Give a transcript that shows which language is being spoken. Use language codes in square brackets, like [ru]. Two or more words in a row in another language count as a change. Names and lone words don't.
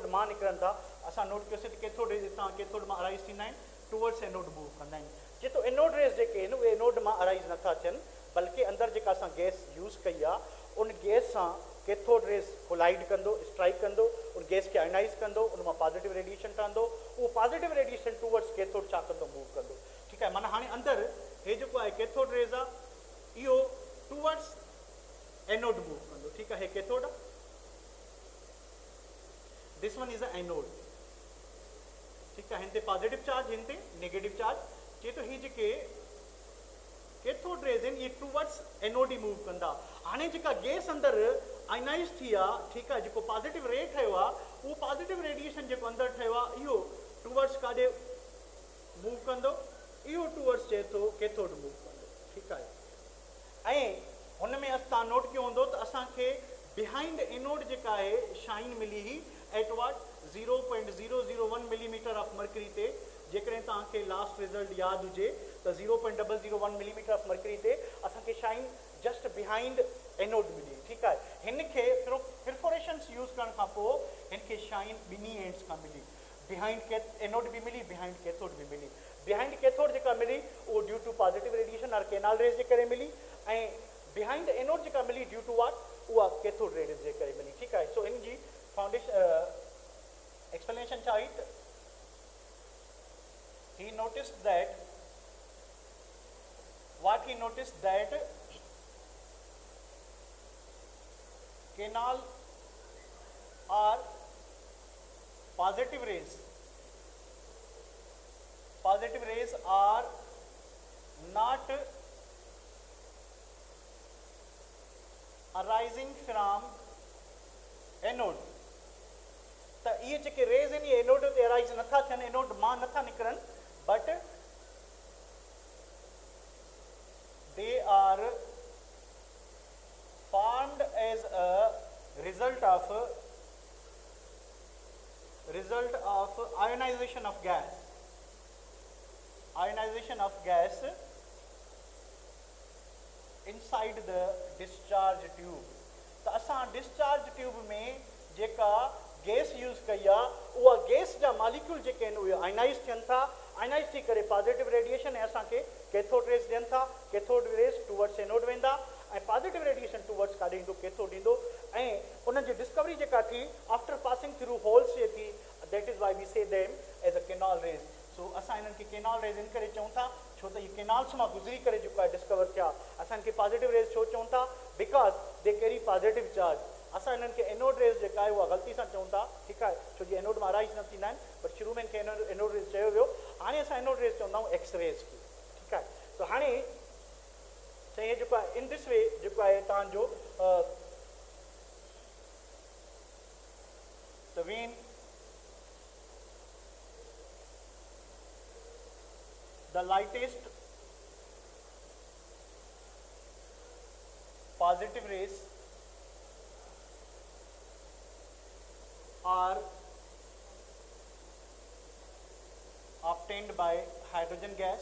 [sd] मां निकिरनि था असां नोट कयोसीं त [en] cathode rays [sd] हितां कैथोड मां अराइज़ थींदा आहिनि [en] towards anode move [sd] कंदा आहिनि जे तो [en] anode rays [sd] जेके आहिनि उहे एनोड मां अराइज़ नथा थियनि बल्कि अंदरि जेका असां [en] gas use [sd] कई आहे उन गैस सां [en] cathode rays collide [sd] कंदो स्ट्राइक कंदो उन गैस खे आयनाइज़ कंदो उन मां [en] positive radiation [sd] ठहंदो उहो [en] positive radiation towards cathode [sd] छा कंदो मूव कंदो ठीकु आहे माना हाणे अंदरि हे जेको आहे [en] cathode rays [sd] आहे इहो [en] towards anode move [sd] कंदो ठीकु आहे हे कैथोड आहे [en] this one is a anode [sd] ठीकु आहे हिन ते [en] positive charge [sd] हिन ते [en] negative charge [sd] चए थो हीअ जेके [en] cathode rays [sd] आहिनि इहे [en] towards anode [sd] ई मूव कंदा हाणे जेका गैस अंदरि आयनाइज़ थी आहे ठीकु आहे जेको [en] positive ray [sd] ठहियो आहे उहो पॉजिटिव रेडिएशन जेको अंदरि ठहियो आहे इहो टूवर्ड्स काॾे मूव कंदो इहो टूवर्ड्स चए थो कैथोड मूव कंदो ठीकु आहे ऐं हुन में तव्हां नोट कयो हूंदो त असांखे [en] behind anode [sd] जेका आहे शाइन मिली हुई [en] at what 0.001 millimeter of mercury [sd] ते जेकॾहिं तव्हांखे [en] last result [sd] यादि हुजे त [en] 0.001 millimeter of mercury [sd] ते असांखे [en] shine just behind [sd] एनोड मिली ठीकु आहे हिन खे [en] perforations use [sd] करण खां पोइ हिन खे शाइन ॿिन्ही एंड्स खां मिली बिहाइंड एनोड बि मिली [en] behind cathode [sd] बि मिली [en] behind cathode [sd] जेका मिली उहो [en] due to positive radiation [sd] और [en] canal rays [sd] जे करे मिली ऐं [en] behind anode [sd] जेका मिली [en] due to what [sd] उहा [en] cathode rays [sd] जे करे मिली ठीकु आहे सो इन जी [en] foundation explanation [sd] छा हुई [en] he noticed that canal are positive rays are not arising from anode. [sd] त ये जेके रेज़ आहिनि ये एनोड ते अराइज़ नथा थियनि, एनोड मां नथा निकिरनि, [en] बट they are formed as a result of ionization of gas. Ionization of gas inside the discharge tube. [sd] तो असां [en] discharge tube [sd] में जेका गैस यूज़ कई आहे उहा गैस जा मालिक्यूल जेके आहिनि उहे आयनाइज़ थियनि था, आयनाइज़ थी करे [en] positive radiation [sd] ऐं असांखे [en] cathode rays [sd] ॾियनि था, [en] cathode rays towards anode [sd] वेंदा ऐं [en] positive radiation towards [sd] काॾे ईंदो, कैथोड ईंदो ऐं उन्हनि जी डिस्कवरी जेका थी [en] after passing through holes [sd] जे थी, [en] that is why we say them as a canal rays. [sd] सो असां हिननि खे [en] canal rays [sd] इन करे चऊं था छो त इहे केनाल्स मां गुज़री करे जेको आहे डिस्कवर थिया. असांखे [en] positive rays [sd] छो चऊं था? [en] because they carry positive charge. [sd] असां हिननि खे [en] anode rays [sd] जेका आहे उहा ग़लती सां चऊं था, ठीकु आहे, छो जो एनोड मां अराइज़ न थींदा आहिनि, बट शुरू में हिनखे [en] anode rays [sd] चयो वियो. हाणे असां [en] anode rays [sd] चवंदा आहियूं [en] X rays [sd] खे, ठीकु आहे. त हाणे चई जेको आहे [en] in this way [sd] जेको आहे तव्हांजो [en] the vein, the lightest positive rays are obtained by hydrogen gas.